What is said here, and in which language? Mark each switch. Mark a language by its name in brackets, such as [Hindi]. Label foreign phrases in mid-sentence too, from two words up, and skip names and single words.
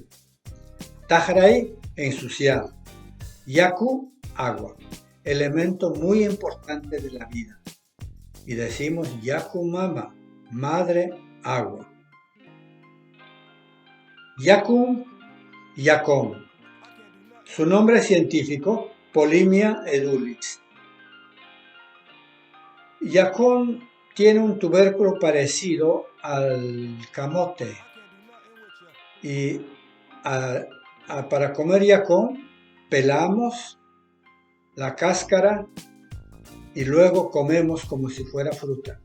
[Spanish] Tajray, ensuciar. Yaku, agua. Elemento muy importante de la vida. Y decimos [Quechua] Yaku mama, [Spanish] madre agua. Yakun, Yacón. Su nombre científico, Polimia edulis. Yacón tiene un tubérculo parecido al camote. Y para comer yacón, pelamos la cáscara y luego comemos como si fuera fruta.